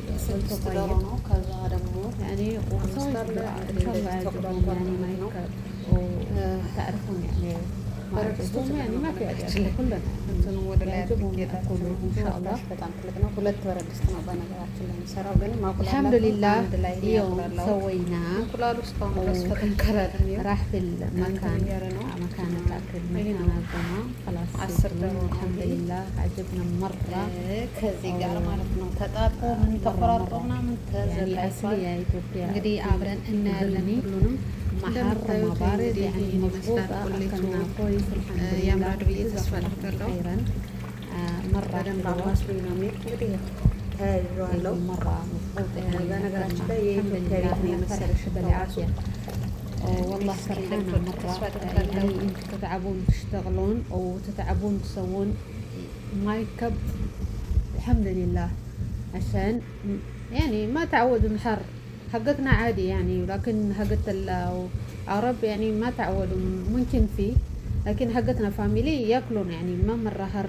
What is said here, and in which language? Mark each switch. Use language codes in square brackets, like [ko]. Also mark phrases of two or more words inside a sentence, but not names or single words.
[ar] قلت طيب يعني وسوي إن شاء الله يعجبهم يعني ما يكفي، وتعرفون يعني ما يعجبهم يعني ما في أجل كلنا يعجبهم يأكلوا إن شاء الله. الحمد لله اليوم سويناه راح في المكان مكان الأكل مكان الجمعة خلاص الحمد لله عجبنا مرة. [am] ከዚህ ጋር ማለት ነው ተጣጥፎ ምን ተቆራርጦ ምናምን ተዘጋጅቷል። እንግዲህ አብረን እናያለን። ሁሉንም [ar] محر بارد يعني مضبوط أكلنا كويس الحمد لله [am] ያምራል ብዬ ተስፋ አደርጋለሁ። [ar] مرة [am] ተያይዤዋለሁ። [ar] مرة مضبوط يعني [am] በነገራችን ላይ የኢትዮጵያ ቤት ነው የመሰለሽ [ar] بالعافية. والله فرحانة مرة يعني انت تتعبون تشتغلون او تتعبون تسوون ما يكب، الحمد لله عشان يعني ما تعودوا الحر حقتنا عادي يعني، لكن حقت العرب يعني ما تعودوا ممكن فيه، لكن حقتنا فاميلي ياكلون يعني ما مرة حر.